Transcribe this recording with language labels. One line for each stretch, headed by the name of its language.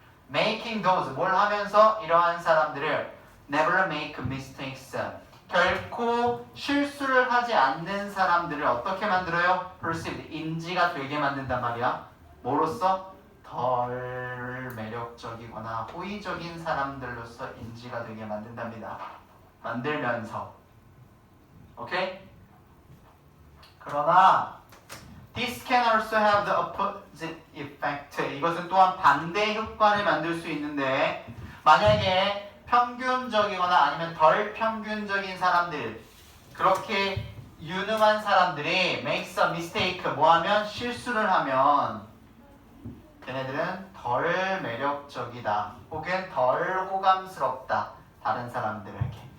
English: making those,
Korean: 뭘 하면서? 이러한 사람들을
English: never make mistakes,
Korean: 결코 실수를 하지 않는 사람들을 어떻게 만들어요? perceived, 인지가 되게 만든단 말이야. 뭐로써? 덜 매력적이거나 호의적인 사람들로서 인지가 되게 만든답니다. 만들면서. 오케이? 그러나
English: this can also have the opposite effect.
Korean: 이것은 또한 반대 효과를 만들 수 있는데, 만약에 평균적이거나 아니면 덜 평균적인 사람들, 그렇게 유능한 사람들이
English: makes a mistake,
Korean: 뭐하면? 실수를 하면 걔네들은 덜 매력적이다 혹은 덜 호감스럽다, 다른 사람들에게.